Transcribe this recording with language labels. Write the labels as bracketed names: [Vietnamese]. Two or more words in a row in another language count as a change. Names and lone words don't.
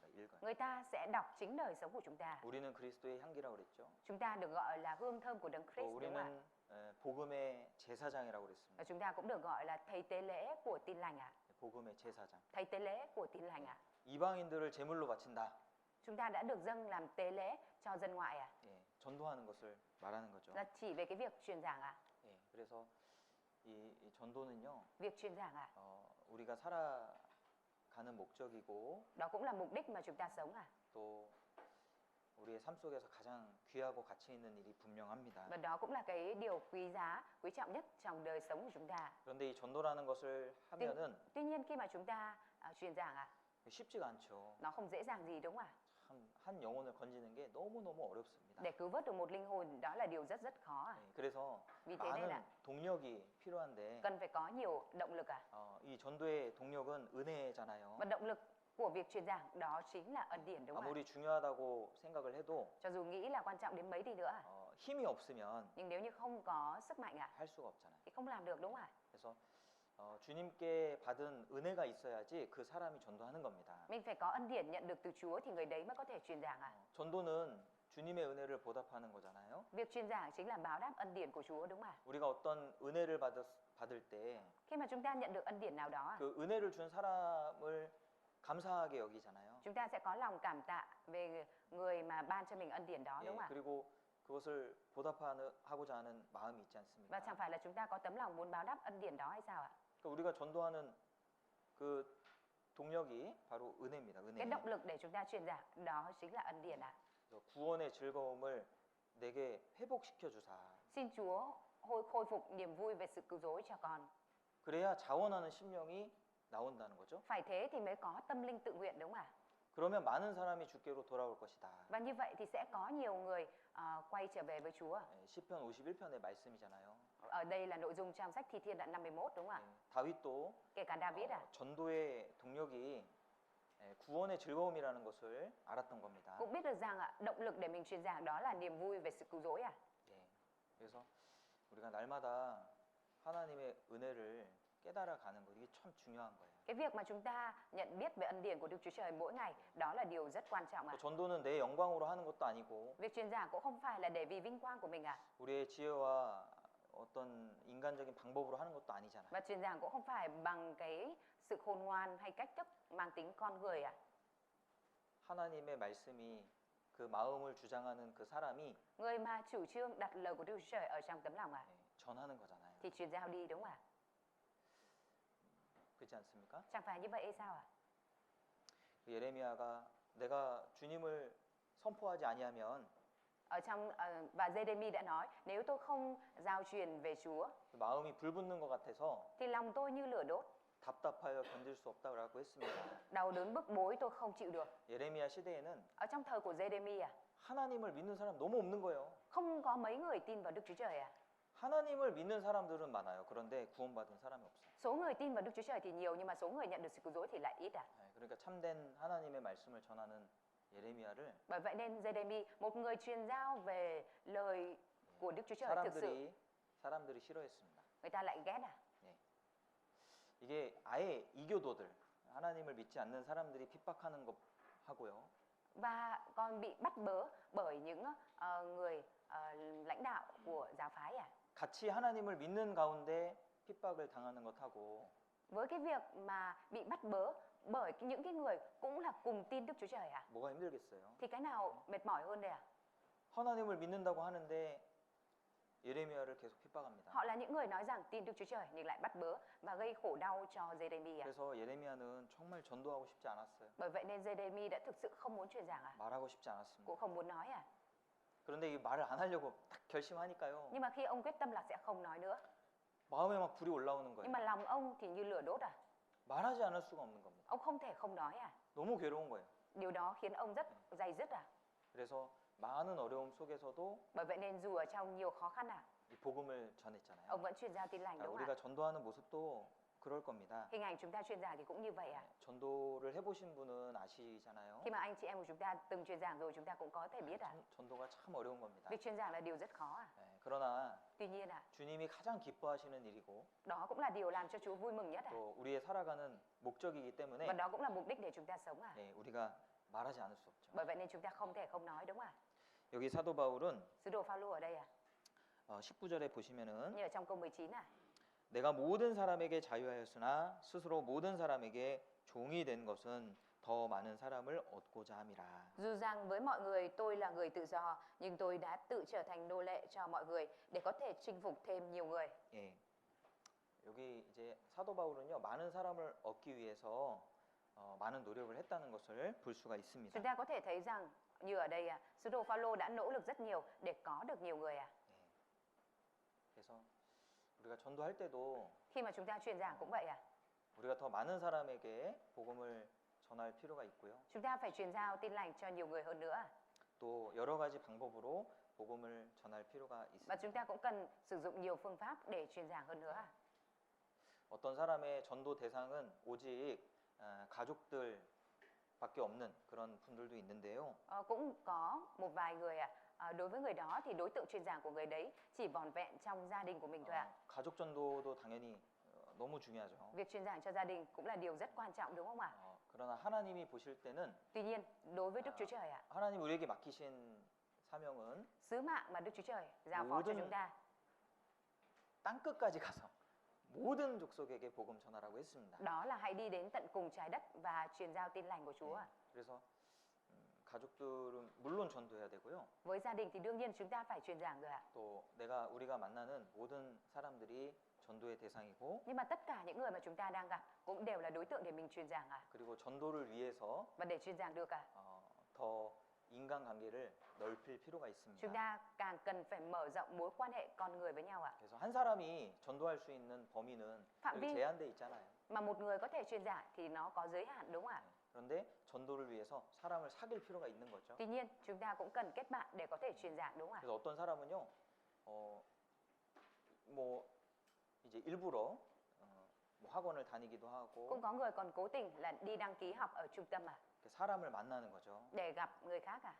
[Korean] 읽어요. [Vietnamese] Người ta sẽ đọc chính đời sống của chúng ta. [Korean] 우리는 그리스도의 향기라고 그랬죠. [Vietnamese] Chúng ta được gọi là hương thơm của Đấng [Korean] 또 [Vietnamese] Christ, đúng không ạ? [Korean] 우리는 복음의 제사장이라고 [Vietnamese] Và [Korean] 그랬습니다. [Vietnamese] chúng ta cũng được gọi là thầy tế lễ của tin lành ạ. [Korean] 복음의 제사장. [Vietnamese] Thầy tế lễ của tin lành ạ. [Korean] 이방인들을 제물로 바친다. [Vietnamese] Chúng ta đã được dâng làm tế lễ cho dân ngoại ạ. [Korean] 예, 전도하는 것을 말하는 거죠. [Vietnamese] Là chỉ về cái việc truyền giảng ạ. [Korean] 예, 그래서 이 전도는요. [Vietnamese] Việc truyền giảng ạ. [Korean] 우리가 살아가는 목적이고 [Vietnamese] Đó cũng là mục đích mà chúng ta sống ạ. [Korean] 또 우리의 삶 속에서 가장 귀하고 가치 있는 일이 분명합니다. [Vietnamese] Và đó cũng là cái điều quý giá, quý trọng nhất trong đời sống của chúng ta. [Korean] 그런데 이 전도라는 것을 하면은 [Vietnamese] Tuy nhiên khi mà chúng ta truyền giảng ạ, [Korean] 쉽지가 않죠. [Vietnamese] nó không dễ dàng gì, đúng không ạ? [Korean] 한 영혼을 건지는 게 너무너무 어렵습니다. [Vietnamese] Để cứu vớt được một linh hồn đó là điều rất rất khó ạ. [Korean] 예, 그래서 [Vietnamese] Vì thế nên [Korean] 많은 [Vietnamese] là [Korean] 동력이 필요한데 [Vietnamese] cần phải có nhiều động lực ạ. [Korean] 이 전도의 동력은 은혜잖아요. [Vietnamese] Và động lực của việc truyền giảng đó chính là ân điển, đúng không ạ? [Korean] 아무리 중요하다고 생각을 해도 [Vietnamese] Cho dù nghĩ là quan trọng đến mấy đi nữa ạ, [Korean] 힘이 없으면 [Vietnamese] nhưng nếu như không có sức mạnh ạ [Korean] 할 수가 없잖아요. [Vietnamese] thì không làm được, đúng không ạ? [Korean] 그래서 주님께 받은 은혜가 있어야지 그 사람이 전도하는 겁니다. [Vietnamese] Mình phải có ân điển nhận được từ Chúa thì người đấy mới có thể truyền giảng ạ. [Korean] 전도는 주님의 은혜를 보답하는 거잖아요. [Vietnamese] Việc truyền giảng chính là báo đáp ân điển của Chúa, đúng không ạ? [Korean] 우리가 어떤 은혜를 받을 때 [Vietnamese] Khi mà chúng ta nhận được ân điển nào đó ạ, [Korean] 그 은혜를 준 사람을 감사하게 여기잖아요. [Vietnamese] chúng ta sẽ có lòng cảm tạ về người mà ban cho mình ân điển đó, [Korean] 예, [Vietnamese] đúng không ạ? [Korean] 그리고 그것을 보답하고자 하는 마음이 있지 않습니까? [Vietnamese] Và chẳng phải là chúng ta có tấm lòng muốn báo đáp ân điển đó hay sao ạ? [Korean] 그러니까 우리가 전도하는 그 동력이 바로 은혜입니다. [Vietnamese] Cái [Korean] 은혜. [Vietnamese] động lực để chúng ta truyền giảng đó chính là ân điển ạ. [Korean] 그래서 구원의 즐거움을 내게 회복시켜 주사. [Vietnamese] Xin Chúa khôi phục niềm vui về sự cứu rỗi cho con. [Korean] 그래야 자원하는 심령이 나온다는 거죠. [Vietnamese] Phải thế thì mới có tâm linh tự nguyện, đúng không ạ? [Korean] 그러면 많은 사람이 주께로 돌아올 것이다. [Vietnamese] Và như vậy thì sẽ có nhiều người quay trở về với Chúa. [Korean] 예, 시편 51편의 말씀이잖아요. [Vietnamese] Ở đây là nội dung trong sách Thi Thiên đoạn 51, đúng không ạ? [Korean] 예, 다윗도 [Vietnamese] Kể cả David ạ, [Korean] 전도의 동력이 구원의 즐거움이라는 것을 알았던 겁니다. [Vietnamese] cũng biết được rằng ạ, động lực để mình truyền giảng đó là niềm vui về sự cứu rỗi ạ. [Korean] 예, 그래서 우리가 날마다 하나님의 은혜를 깨달아가는 거 이게 참 중요한 거예요. [Vietnamese] Cái việc mà chúng ta nhận biết về ân điển của Đức Chúa Trời mỗi ngày, đó là điều rất quan trọng ạ. [Korean] 또 전도는 내 영광으로 하는 것도 아니고 [Vietnamese] Việc truyền giảng cũng không phải là để vì vinh quang của mình ạ. [Korean] 우리의 지혜와 어떤 인간적인 방법으로 하는 것도 아니잖아요. [Vietnamese] Và truyền giảng cũng không phải bằng cái sự khôn ngoan hay cách thức mang tính con người ạ. [Korean] 하나님의 말씀이 그 마음을 주장하는 그 사람이 [Vietnamese] Người mà chủ trương đặt lời của Đức Chúa Trời ở trong tấm lòng ạ, [Korean] 전하는 거잖아요. [Vietnamese] thì truyền giao đi đúng không ạ? [Korean] 그렇지 않습니까? [Vietnamese] Chẳng phải như vậy hay sao ạ? [Korean] 그 예레미야가 내가 주님을 선포하지 아니하면 [Vietnamese] Ở trong và Giê-đê-mi đã nói, nếu tôi không giao truyền về Chúa [Korean] 그 마음이 불붙는 것 같아서 [Vietnamese] thì lòng tôi như lửa đốt, [Korean] 답답하여 견딜 수 없다고 했습니다. [Vietnamese] đau đớn bức bối tôi không chịu được. [Korean] 예레미야 시대에는 [Vietnamese] Ở trong thời của Giê-đê-mi à, [Korean] 하나님을 믿는 사람 너무 없는 거예요. [Vietnamese] không có mấy người tin vào Đức Chúa Trời à. [Korean] 하나님을 믿는 사람들은 많아요. 그런데 구원받은 사람이 없어요. [Vietnamese] Số người tin vào Đức Chúa Trời thì nhiều nhưng mà số người nhận được sự cứu rỗi thì lại ít à. [Korean] 그러니까 참된 하나님의 말씀을 전하는 예레미야를 [Vietnamese] Bởi vậy nên Giê-đê-mi, một người truyền giao về lời của Đức Chúa Trời thực sự [Korean] 사람들이 싫어했습니다. [Vietnamese] người ta lại ghét à. [Korean] 이게 아예 이교도들, 하나님을 믿지 않는 사람들이 핍박하는 것 하고요. [Vietnamese] Và còn bị bắt bớ bởi những người lãnh đạo của giáo phái à. [Korean] 같이 하나님을 믿는 가운데 핍박을 당하는 것하고 [Vietnamese] Với cái việc mà bị bắt bớ bởi những cái người cũng là cùng tin Đức Chúa Trời à, [Korean] 뭐가 힘들겠어요? [Vietnamese] thì cái nào mệt mỏi hơn đây à? [Korean] 하나님을 믿는다고 하는데 예레미야를 계속 핍박합니다. [Vietnamese] Họ là những người nói rằng tin Đức Chúa Trời nhưng lại bắt bớ và gây khổ đau cho Giê-đê-mi à. [Korean] 그래서 예레미야는 정말 전도하고 싶지 않았어요. [Vietnamese] Bởi vậy nên Giê-đê-mi đã thực sự không muốn truyền giảng à, [Korean] 말하고 싶지 않았습니다. [Vietnamese] cũng không muốn nói à. [Korean] 그런데 이 말을 안 하려고 딱 결심하니까요. [Vietnamese] Nhưng mà khi ông quyết tâm là sẽ không nói nữa, [Korean] 마음에 막 불이 올라오는 [Vietnamese] nhưng mà [Korean] 거예요. [Vietnamese] lòng ông thì như lửa đốt à. [Korean] 말하지 않을 수가 없는 겁니다. [Vietnamese] Ông không thể không nói à. [Korean] 너무 괴로운 거예요. [Vietnamese] Điều đó khiến ông rất day dứt à. [Korean] 그래서 많은 어려움 속에서도 [Vietnamese] Bởi vậy nên dù ở trong nhiều khó khăn à, [Korean] 이 복음을 전했잖아요. [Vietnamese] ông vẫn truyền giao tin lành đúng không [Korean] 우리가 [Vietnamese] ạ? [Korean] 전도하는 모습도 그럴 겁니다. [Vietnamese] Hình ảnh chúng ta truyền giảng thì cũng như vậy à. [Korean] 전도를 해보신 분은 아시잖아요. [Vietnamese] Khi mà anh chị em của chúng ta từng truyền giảng rồi chúng ta cũng có thể biết à. [Korean] 전도가 참 어려운 겁니다. [Vietnamese] Việc truyền giảng là điều rất khó à. [Korean] 그러나 [Vietnamese] Tuy nhiên à, [Korean] 주님이 가장 기뻐하시는 일이고 [Vietnamese] đó cũng là điều làm cho Chúa vui mừng nhất à. [Korean] 또 우리의 살아가는 목적이기 때문에 [Vietnamese] Và đó cũng là mục đích để chúng ta sống à. [Korean] 우리가 말하지 않을 수 없죠. [Vietnamese] Bởi vậy nên chúng ta không thể không nói đúng không ạ? [Korean] 여기 사도 바울은 [Vietnamese] Sứ đồ Phaolô ở đây à, [Korean] 19절에 보시면은 [Vietnamese] như ở trong câu 19 à. [Korean] 내가 모든 사람에게 자유하였으나 스스로 모든 사람에게 종이 된 것은 더 많은 사람을 얻고자 함이라. [Vietnamese] Dù rằng với mọi người tôi là người tự do, nhưng tôi đã tự trở thành nô lệ cho mọi người để có thể chinh phục thêm nhiều người. [Korean] 예. 여기 이제 사도 바울은요 많은 사람을 얻기 위해서 많은 노력을 했다는 것을 볼 수가 있습니다. [Vietnamese] Chúng ta có thể thấy rằng như ở đây à, sứ đồ Phaolô đã nỗ lực rất nhiều để có được nhiều người à. [Korean] 그래서 우리가 전도할 때도 [Vietnamese] Khi mà chúng ta truyền giảng cũng vậy à. [Korean] 우리가 더 많은 사람에게 복음을 전할 필요가 있고요. [Vietnamese] Chúng ta phải truyền giao tin lành cho nhiều người hơn nữa à. [Korean] 또 여러 가지 방법으로 복음을 전할 필요가 [Vietnamese] Và [Korean] 있습니다. [Vietnamese] chúng ta cũng cần sử dụng nhiều phương pháp để truyền giảng hơn nữa à. [Korean] 어떤 사람의 전도 대상은 오직 가족들밖에 없는 그런 분들도 있는데요. [Vietnamese] Cũng có một vài người đối với người đó thì đối tượng truyền giảng của người đấy chỉ vỏn vẹn trong gia đình của mình thôi ạ. [Korean] 가족 전도도 당연히 너무 중요하죠. [Vietnamese] Việc truyền giảng cho gia đình cũng là điều rất quan trọng đúng không ạ? [Korean] 그러나 하나님이 보실 때는 [Vietnamese] Tuy nhiên, đối với Đức Chúa Trời ạ, [Korean] 하나님 우리에게 맡기신 사명은 [Vietnamese] sứ mạng mà Đức Chúa Trời giao phó cho chúng ta, [Korean] 땅 끝까지 가서 모든 족속에게 복음 전하라고 했습니다. [Vietnamese] đó là hãy đi đến tận cùng trái đất và truyền giao tin lành của Chúa ạ. [Korean] 그래서 가족들은 물론 전도해야 되고요. [Vietnamese] Với gia đình thì đương nhiên chúng ta phải truyền giảng rồi ạ. [Korean] 또 우리가 만나는 모든 사람들이 전도의 대상이고 [Vietnamese] Nhưng mà tất cả những người mà chúng ta đang gặp cũng đều là đối tượng để mình truyền giảng ạ. [Korean] 그리고 전도를 위해서 [Vietnamese] Và để truyền giảng được ạ, [Korean] 더 인간관계를 넓힐 필요가 [Vietnamese] chúng [Korean] 있습니다. [Vietnamese] ta càng cần phải mở rộng mối quan hệ con người với nhau ạ. [Korean] 그래서 한 사람이 전도할 수 있는 범위는 [Vietnamese] phạm vi [Korean] 제한돼 있잖아요. [Vietnamese] mà một người có thể truyền giảng thì nó có giới hạn đúng không ạ? [Korean] 그런데 전도를 위해서 사람을 사귈 필요가 있는 거죠. [Vietnamese] Tuy nhiên chúng ta cũng cần kết bạn để có thể truyền giảng đúng không ạ? [Korean] 그래서 어떤 사람은요, 뭐 이제 일부러 뭐 학원을 다니기도 하고 [Vietnamese] Cũng có người còn cố tình là đi đăng ký học ở trung tâm à, [Korean] 사람을 만나는 거죠. [Vietnamese] để gặp người khác à,